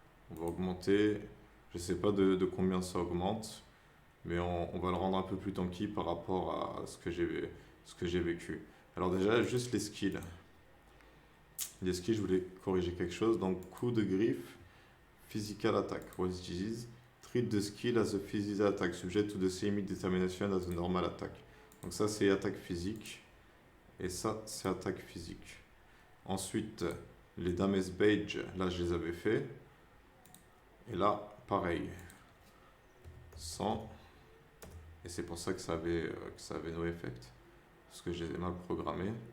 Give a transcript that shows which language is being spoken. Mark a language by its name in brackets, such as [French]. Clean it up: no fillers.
[French] On va augmenter, je sais pas de combien ça augmente, mais on va le rendre un peu plus tanky par rapport à ce que j'ai vécu. Alors déjà, juste les skills. Les skills, je voulais corriger quelque chose. Donc, coup de griffe, physical attack. What's this? [English] Treat the skill as a physical attack, subject to the same determination as a normal attack. [French] Donc ça, c'est attaque physique. Et ça, c'est attaque physique. Ensuite, les damage badge, là, je les avais fait. Et là, pareil. 100. Et c'est pour ça que ça avait no effect. Parce que je les ai mal programmés.